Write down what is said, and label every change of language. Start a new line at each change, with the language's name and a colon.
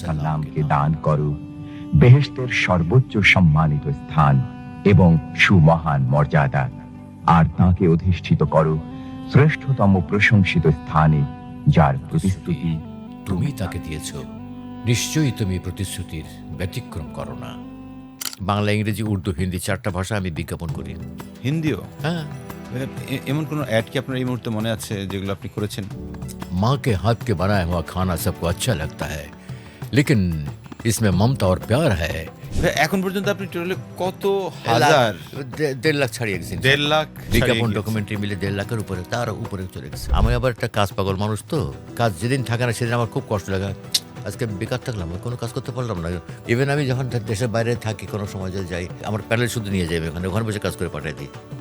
Bangla: সাল্লামকে দান করো বেহেশতের সর্বোচ্চ সম্মানিত স্থান এবং সুমহান মর্যাদা, আর তাকে অধিষ্ঠিত করো শ্রেষ্ঠতম প্রশংসিত স্থানে, যার প্রতিস্তুতি তুমি তাকে দিয়েছ। নিশ্চয়ই তুমি প্রতিশ্রুতির ব্যতিক্রম করো না। বাংলা, ইংরেজি, উর্দু, হিন্দি 4টা ভাষা আমি বিজ্ঞাপন করি। হিন্দিও? হ্যাঁ। এমন কোনো অ্যাড কি আপনার এই মুহূর্তে মনে আছে যেগুলো আপনি করেছেন?
Hindi: माँ के हाथ के बनाया हुआ खाना सबको अच्छा लगता है, लेकिन इसमें ममता और प्यार है।
Bangla: এখন পর্যন্ত আপনি টোটালি কত হাজার? 1.5 লাখ ছাড়িয়ে গেছি। 1.5 লাখ বিজ্ঞাপন ডকুমেন্টারি মিলে 1.5 লাখের উপরে, তার উপরে চলে গেছে। আমি আবার একটা কাজ পাগল মানুষ, তো কাজ যেদিন থাকে না সেদিন আমার খুব কষ্ট লাগে। আজকে বেকার থাকলাম, কোনো কাজ করতে পারলাম না। ইভেন আমি যখন দেশের বাইরে থাকি, কোনো সময় যাই, আমার প্যানেল শুধু নিয়ে যাবে, ওখানে বসে কাজ করে পাঠিয়ে দিই।